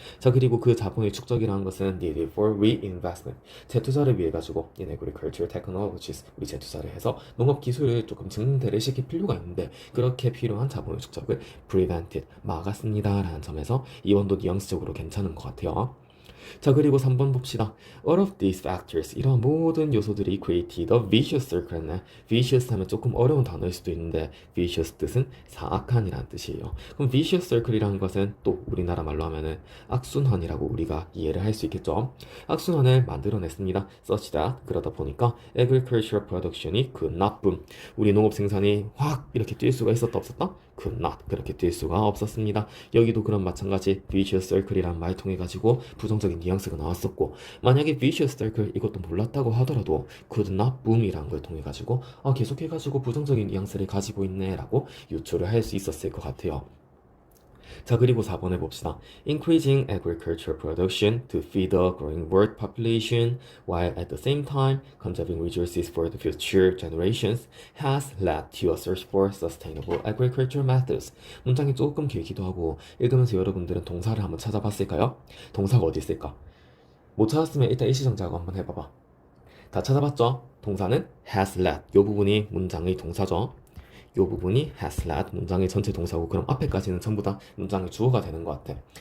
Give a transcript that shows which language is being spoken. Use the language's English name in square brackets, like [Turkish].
[Korean] 자, 그리고 그 자본의 축적이라는 것은 [English] needed for reinvestment [Korean] 재투자를 위해 가지고 [English] in agricultural technologies [Korean] 우리 재투자를 해서 농업 기술을 조금 증대를 시킬 필요가 있는데 그렇게 필요한 자본의 축적을 prevented 막았습니다라는 점에서 이번도 뉘앙스적으로 괜찮은 것 같아요. 자, 그리고 3번 봅시다. [English] All of these factors, [Korean] 이런 모든 요소들이 [English] created a vicious circle네. [Korean] vicious 하면 조금 어려운 단어일 수도 있는데 vicious 뜻은 사악한이라는 뜻이에요. 그럼 vicious circle이라는 것은 또 우리나라 말로 하면은 악순환이라고 우리가 이해를 할 수 있겠죠. 악순환을 만들어냈습니다. [English] such that [Korean] 그러다 보니까 [English] agricultural production이 could not boom. [Korean] 우리 농업 생산이 확 이렇게 뛸 수가 있었다 없었다? [English] could not [Korean] 그렇게 뛸 수가 없었습니다. 여기도 그런 마찬가지 vicious circle이라는 말 통해 가지고 부정적인 뉘앙스가 나왔었고 만약에 vicious circle 이것도 몰랐다고 하더라도 [English] could not boom [Korean] 이라는 걸 통해 가지고 계속해 가지고 부정적인 뉘앙스를 가지고 있네 라고 유추를 할 수 있었을 것 같아요. 자, 그리고 4번에 봅시다. [English] Increasing agricultural production to feed the growing world population while at the same time conserving resources for the future generations has led to a search for sustainable agricultural methods. [Korean] 문장이 조금 길기도 하고 읽으면서 여러분들은 동사를 한번 찾아봤을까요? 동사가 어디 있을까? 못 찾았으면 일단 일시정지하고 한번 해봐봐. 다 찾아봤죠? 동사는 [English] has led. [Korean] 이 부분이 문장의 동사죠. 이 부분이 [English] has led [Korean] 문장의 전체 동사고 그럼 앞에까지는 전부 다 문장의 주어가 되는 것 같아.